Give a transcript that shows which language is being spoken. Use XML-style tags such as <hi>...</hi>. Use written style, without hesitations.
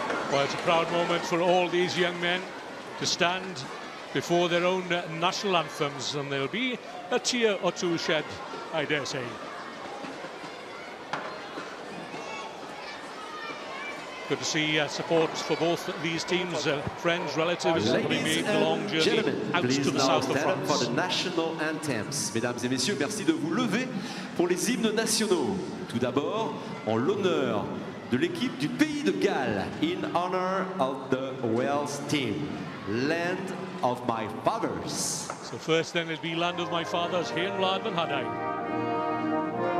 <en>Well, it's a proud moment for all these young men to stand before their own national anthems, and there'll be a tear or 2 shed, I dare say. Good to see support for both these teams, friends, relatives, having made the long journey out to the south of France. For the national anthems.</en> <fr>Mesdames et messieurs, merci de vous lever pour les hymnes nationaux. Tout d'abord, en l'honneur de l'équipe du pays de Galles,</fr> <en>in honor of the Wales team, land of my fathers. So first then it'll be land of my fathers, Hen Wlad van Hadai.</en>